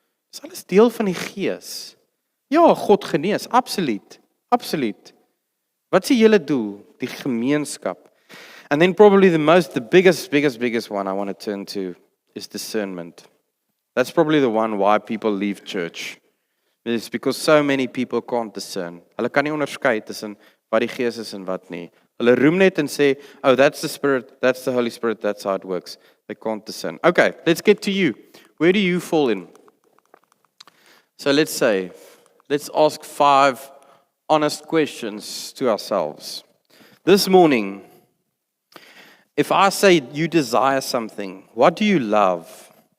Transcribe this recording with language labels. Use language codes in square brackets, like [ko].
[af] Dis alles deel van die gees. Ja, God genees, absoluut. Absoluut. Wat is die hele doel? Die gemeenskap. [en] And then probably the biggest one I want to turn to is discernment. That's probably the one why people leave church. It's because so many people can't discern. [af] Hulle kan nie onderskei tussen wat die gees is en wat nie. Hulle roem net en sê, [en] oh, that's the Spirit, that's the Holy Spirit, that's how it works. They can't discern. Okay, let's get to you. Where do you fall in? So let's ask 5 honest questions to ourselves. This morning, if I say you desire something, what do you love?